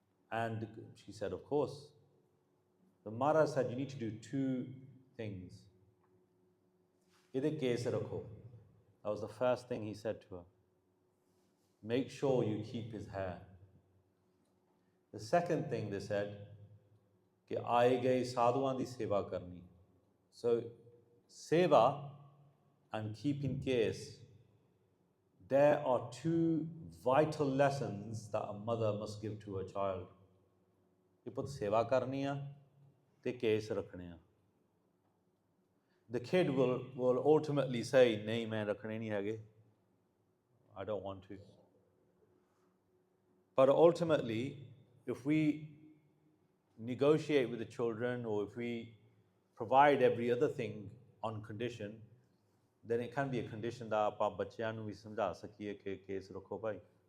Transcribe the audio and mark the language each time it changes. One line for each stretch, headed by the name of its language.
English: And she said, of course. The Maharaj said, you need to do two things.
Punjabi: Ide case rakho.
English: That was the first thing he said to her. Make sure you keep his hair. The second thing they said,
Punjabi: कि आए गए साधुआं दी सेवा करनी.
English: So, seva and keeping case, there are two vital lessons that a mother must give to her child.
Punjabi: कि पुत सेवा करनी है, ते case रखने हैं.
English: The kid will ultimately say,
Punjabi: नहीं मैं रखने नहीं हैगे.
English: I don't want to. But ultimately, if we negotiate with the children, or if we provide every other thing on condition, then it can be a condition that
Punjabi: ਆਪਾਂ ਬੱਚਿਆਂ ਨੂੰ ਵੀ ਸਮਝਾ ਸਕੀਏ ਕਿ ਕੇਸ ਰੱਖੋ ਭਾਈ.